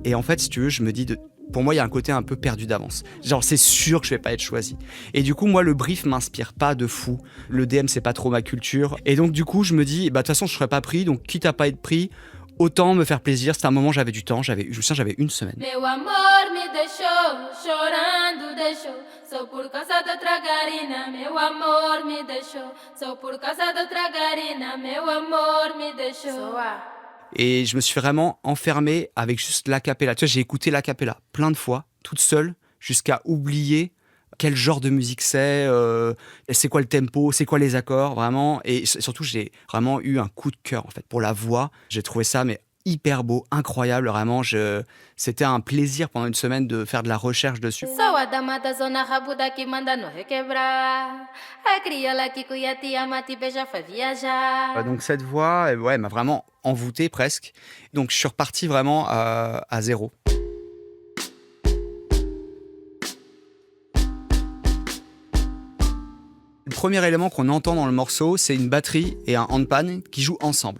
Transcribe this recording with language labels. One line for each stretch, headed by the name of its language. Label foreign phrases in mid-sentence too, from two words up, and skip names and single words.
French: Et en fait, si tu veux, je me dis, pour moi, il y a un côté un peu perdu d'avance. Genre, c'est sûr que je vais pas être choisi. Et du coup, moi, le brief m'inspire pas de fou. Le DM, c'est pas trop ma culture. Et donc, du coup, je me dis, bah, de toute façon, je serais pas pris. Donc, quitte à pas être pris, autant me faire plaisir. C'était un moment, j'avais du temps. Je me souviens, j'avais une semaine.
Portuguese: Meu amor me deixou, chorando deixou. Só por causa de outra garina. Meu amor me deixou, só por causa de outra garina. Meu amor me deixou.
French: Et je me suis vraiment enfermé avec juste l'acapella. Tu vois, j'ai écouté l'acapella plein de fois, toute seule, jusqu'à oublier quel genre de musique c'est quoi le tempo, c'est quoi les accords, vraiment. Et surtout, j'ai vraiment eu un coup de cœur, en fait, pour la voix. J'ai trouvé ça, mais hyper beau, incroyable, vraiment. C'était un plaisir pendant une semaine de faire de la recherche dessus.
Portuguese: Sou a dama da zona rabuda que manda no requebrar. A crioula que cuia te ama, te beija, faz viajar.
French: Donc cette voix, ouais, m'a vraiment envoûté presque. Donc je suis reparti vraiment à zéro. Le premier élément qu'on entend dans le morceau, c'est une batterie et un handpan qui jouent ensemble.